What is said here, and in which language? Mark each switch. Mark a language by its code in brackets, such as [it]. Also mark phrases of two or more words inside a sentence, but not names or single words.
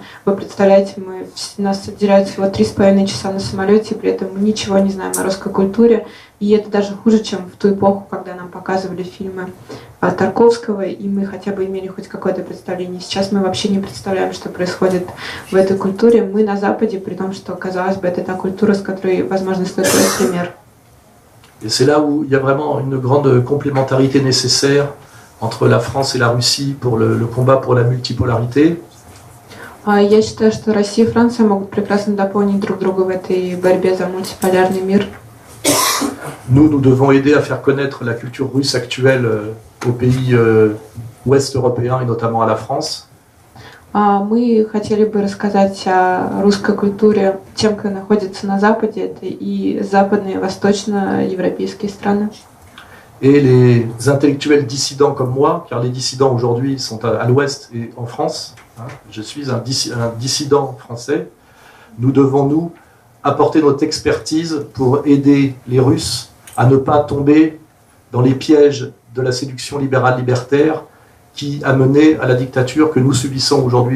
[ru] Вы представляете, нас отделяют всего 3,5 часа на самолете, и при этом мы ничего не знаем о русской культуре. И это даже хуже, чем в ту эпоху, когда нам показывали фильмы Тарковского, и мы хотя бы имели хоть какое-то представление. Сейчас мы вообще не представляем, что происходит в этой культуре. Мы на Западе, при том, что, казалось бы, это та культура, с которой, возможно, стоит брать пример. [fr] Et c'est là où il y a vraiment une grande complémentarité nécessaire entre la France et la Russie pour le combat pour la multipolarité. [ru] Я считаю, что Россия и Франция могут прекрасно дополнить друг друга в этой борьбе за мультиполярный мир. [fr] nous devons aider à faire connaître la culture russe actuelle aux pays ouest européens et notamment à la France. [ru] Мы хотели бы рассказать о русской культуре тем, кто находится на Западе, это и западные, и восточноевропейские страны. [fr] Et les intellectuels dissidents comme moi, car les dissidents aujourd'hui sont à l'ouest et en France, je suis un dissident français, nous devons, nous, apporter notre expertise pour aider les Russes à ne pas tomber dans les pièges de la séduction libérale libertaire qui a mené à la dictature que nous subissons aujourd'hui.